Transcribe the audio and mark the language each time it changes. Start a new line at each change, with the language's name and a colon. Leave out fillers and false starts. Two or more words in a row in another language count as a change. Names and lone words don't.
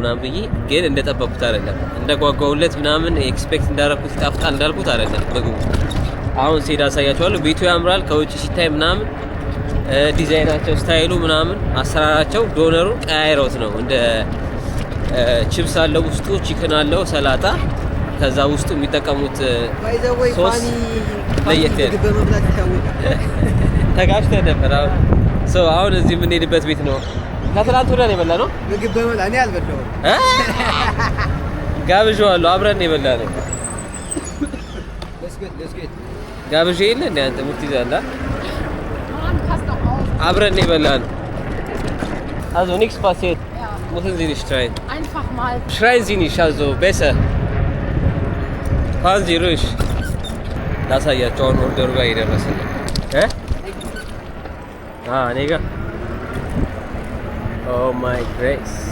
Amharic: ምናምን ብዬ ግን እንደጠበቅኩት አይደለም። እንደጓጓውለት ምናምን ኤክስፔክት እንዳደረኩት ይጣፍጣል እንዳልኩት አይደለም ምግቡ። አሁን ሲሄድ አሳያችኋለሁ። ቤቱ ያምራል ከውጭ ሲታይ ምናምን ዲዛይናቸው፣ ስታይሉ ምናምን አሰራራቸው ዶነሩ ቀያይረውት ነው። እንደ ቺፕስ አለው ውስጡ፣ ቺክን አለው፣ ሰላጣ ከዛ ውስጡ የሚጠቀሙት ሶስ ለየት ያለ ተጋጭተን ነበር። አሁን እዚህ የምንሄድበት ቤት ነው። ከትላንት ወዲያ ነው የበላነው። ምግብ በመላ እኔ አልበላሁም። ጋብዤዋለሁ። አብረን የበላነው ጋብዤ የለ እንደ አንተ ሙት ይዛላ አብረን የበላነው።
German: Also nichts passiert. Müssen Sie nicht schreien. Einfach mal. Schreien Sie nicht, also besser. Fahren Sie ruhig.
Amharic: ላሳያቸው አሁን ኦርደሩ ጋር የደረሰልኝ እኔ ጋር
English: Oh my grace